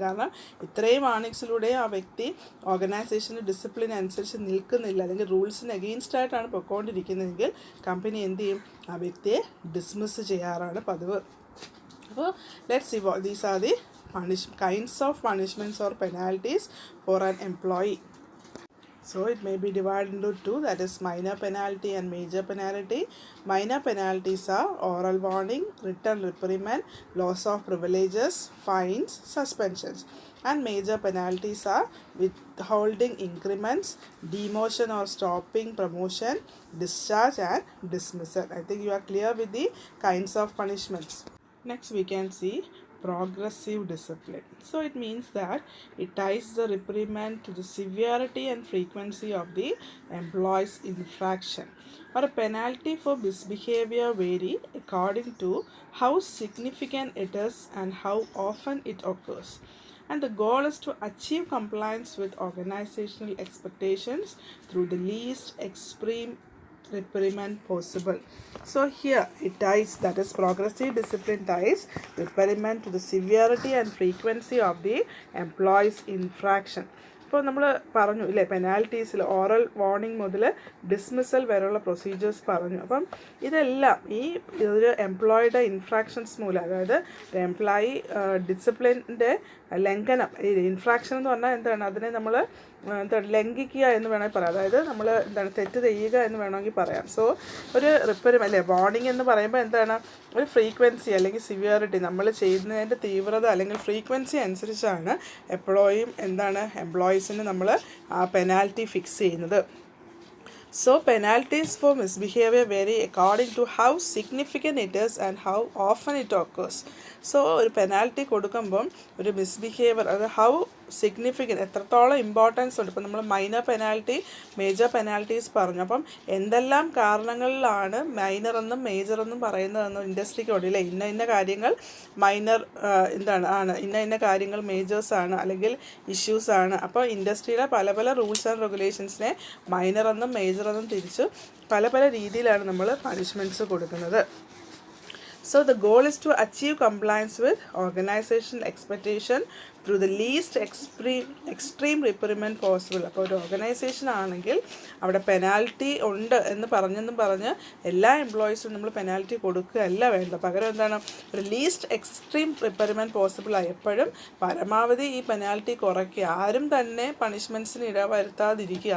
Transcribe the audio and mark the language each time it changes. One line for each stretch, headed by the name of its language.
Malayalam: കാരണം ഇത്രയും വാർണിങ്സിലൂടെ ആ വ്യക്തി ഓർഗനൈസേഷൻ്റെ ഡിസിപ്ലിൻ അനുസരിച്ച് നിൽക്കുന്നില്ല, അല്ലെങ്കിൽ റൂൾസിന് അഗെയിൻസ്റ്റ് ആയിട്ടാണ് പൊയ്ക്കൊണ്ടിരിക്കുന്നതെങ്കിൽ കമ്പനി എന്ത് ചെയ്യും, ആ വ്യക്തിയെ ഡിസ്മിസ് ചെയ്യാറാണ് പതിവ്. അപ്പോൾ
English: Let's see these are the kinds of punishments or penalties for an employee. So it may be divided into two, that is minor penalty and major penalty. Minor penalties are oral warning, written reprimand, loss of privileges, fines, suspensions. And major penalties are withholding increments, demotion or stopping promotion, discharge and dismissal. I think you are clear with the kinds of punishments. Next we can see progressive discipline. So it means that it ties the reprimand to the severity and frequency of the employee's infraction, or a penalty for misbehavior vary according to how significant it is and how often it occurs. And the goal is to achieve compliance with organizational expectations through the least extreme reprimand possible. So here it ties, that is progressive discipline ties reprimand to the severity and frequency of the employee's infraction.
Malayalam: ഇപ്പോൾ നമ്മൾ പറഞ്ഞു ഇല്ലേ, പെനാൽറ്റീസിൽ oral warning മുതൽ dismissal വരെയുള്ള procedures പറഞ്ഞു. അപ്പം ഇതെല്ലാം ഈ ഒരു എംപ്ലോയിയുടെ ഇൻഫ്രാക്ഷൻസ് മൂലം, അതായത് എംപ്ലോയി ഡിസിപ്ലിൻ്റെ ലംഘനം, ഈ ഇൻഫ്രാക്ഷൻ എന്ന് പറഞ്ഞാൽ എന്താണ്, അതിനെ നമ്മൾ എന്താണ് ലംഘിക്കുക എന്ന് വേണമെങ്കിൽ പറയാം. അതായത് നമ്മൾ എന്താണ് തെറ്റ് ചെയ്യുക എന്ന് വേണമെങ്കിൽ പറയാം. സോ ഒരു അല്ലേ വാർണിംഗ് എന്ന് പറയുമ്പോൾ എന്താണ്, ഒരു ഫ്രീക്വൻസി അല്ലെങ്കിൽ സിവിയറിറ്റി, നമ്മൾ ചെയ്യുന്നതിൻ്റെ തീവ്രത അല്ലെങ്കിൽ ഫ്രീക്വൻസി അനുസരിച്ചാണ് എപ്പോഴും എന്താണ് എംപ്ലോയീസിന് നമ്മൾ ആ പെനാൽറ്റി ഫിക്സ് ചെയ്യുന്നത്.
English: So penalties for misbehavior vary according to how significant it is and how often it occurs.
Malayalam: So ഒരു പെനാൽറ്റി കൊടുക്കുമ്പം ഒരു മിസ്ബിഹേവിയർ, അത്
English: how significant,
Malayalam: എത്രത്തോളം ഇമ്പോർട്ടൻസ് ഉണ്ട്. ഇപ്പം നമ്മൾ മൈനർ പെനാൽറ്റി, മേജർ പെനാൽറ്റീസ് പറഞ്ഞു. അപ്പം എന്തെല്ലാം കാരണങ്ങളിലാണ് മൈനർ എന്നും മേജർ എന്നും പറയുന്നതെന്നും ഇൻഡസ്ട്രിക്ക് ഉണ്ടല്ലേ, ഇന്ന കാര്യങ്ങൾ മൈനർ ഇന്ന കാര്യങ്ങൾ മേജേഴ്സാണ് അല്ലെങ്കിൽ ഇഷ്യൂസാണ്. അപ്പോൾ ഇൻഡസ്ട്രിയിലെ പല റൂൾസ് ആൻഡ് റെഗുലേഷൻസിനെ മൈനർ എന്നും മേജർ എന്നും തിരിച്ച് പല രീതിയിലാണ് നമ്മൾ പണിഷ്മെൻറ്റ്സ് കൊടുക്കുന്നത്.
English: So the goal is to achieve compliance with organizational expectation through the least extreme reprimand possible.
Malayalam: അപ്പോൾ ഒരു ഓർഗനൈസേഷൻ ആണെങ്കിൽ അവിടെ പെനാൽറ്റി ഉണ്ട് എന്ന് പറഞ്ഞ് എല്ലാ എംപ്ലോയീസിനും നമ്മൾ പെനാൽറ്റി കൊടുക്കുകയല്ല വേണ്ട. പകരം എന്താണ്, ഒരു ലീസ്റ്റ് എക്സ്ട്രീം റിപ്പറിമെൻറ്റ് പോസിബിളായി എപ്പോഴും പരമാവധി ഈ പെനാൽറ്റി കുറയ്ക്കുക, ആരും തന്നെ പണിഷ്മെൻറ്റ്സിന് ഇടവരുത്താതിരിക്കുക.